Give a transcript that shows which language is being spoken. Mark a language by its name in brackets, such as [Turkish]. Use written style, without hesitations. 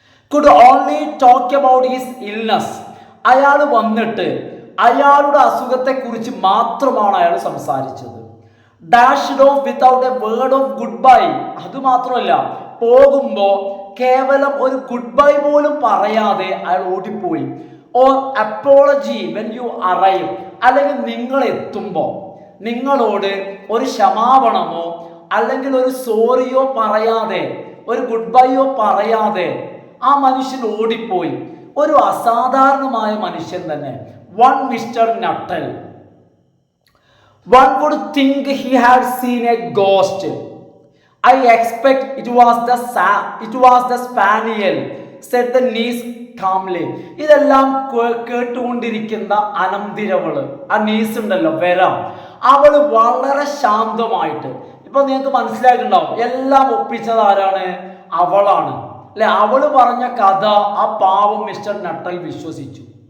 [English] could only talk about his illness. [Malayalam] അയാൾ വന്നിട്ട് അയാളുടെ അസുഖത്തെ കുറിച്ച് മാത്രമാണ് അയാൾ സംസാരിച്ചത്. [English] Dashed off without a word of goodbye. [Malayalam] അത് മാത്രമല്ല, പോകുമ്പോ കേവലം ഒരു ഗുഡ് ബൈ പോലും പറയാതെ അയാൾ ഓടിപ്പോയി. [English] or apology when you arrive, [Malayalam] അല്ലെങ്കിൽ നിങ്ങൾ എത്തുമ്പോൾ നിങ്ങളോട് ഒരു ക്ഷമാപണമോ അല്ലെങ്കിൽ ഒരു സോറിയോ പറയാതെ, ഒരു ഗുഡ് ബൈയോ പറയാതെ ആ മനുഷ്യൻ ഓടിപ്പോയി. ഒരു അസാധാരണമായ മനുഷ്യൻ തന്നെ. One mister നട്ടൽ. [English] One would think he had seen a ghost. I expect it was the spaniel, said the niece calmly. [Malayalam] ഇതെല്ലാം കേട്ടുകൊണ്ടിരിക്കുന്ന അനന്തിരവള്, ആ നീസ് ഉണ്ടല്ലോ, വരാം, അവള് വളരെ ശാന്തമായിട്ട്, ഇപ്പൊ നിങ്ങൾക്ക് മനസ്സിലായിട്ടുണ്ടാവും എല്ലാം ഒപ്പിച്ചത് ആരാണ്? അവളാണ് അല്ലെ? അവള് പറഞ്ഞ കഥ ആ പാവം മിസ്റ്റർ നട്ടൽ വിശ്വസിച്ചു.